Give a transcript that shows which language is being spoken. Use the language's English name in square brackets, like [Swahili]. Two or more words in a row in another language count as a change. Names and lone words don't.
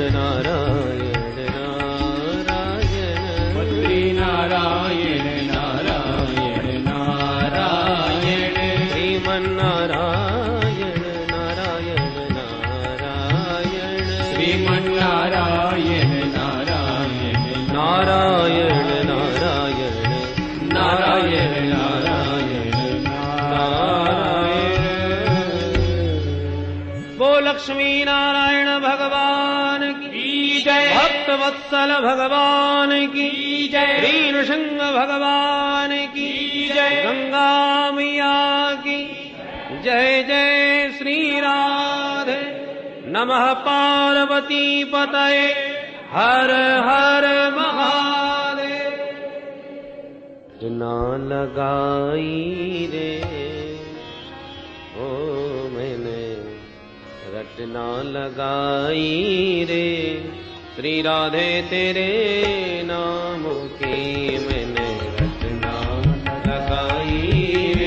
[Hindi] नारायण नारायण बद्री नारायण नारायण नारायण श्रीमन्नारायण नारायण नारायण श्रीमन्नारायण नारायण नारायण नारायण नारायण नारायण नारायण। वो लक्ष्मी नारायण भगवान की जय, भक्त वत्सल भगवान की जय, श्री नृसिंह भगवान की जय, गंगा मैया की जय जय। श्री राधे नमः पार्वती पतये हर हर महादेव। ना लगाई रे ओ मैंने रटना लगाई रे श्री राधे तेरे नाम की मैंने रटना लगाई रे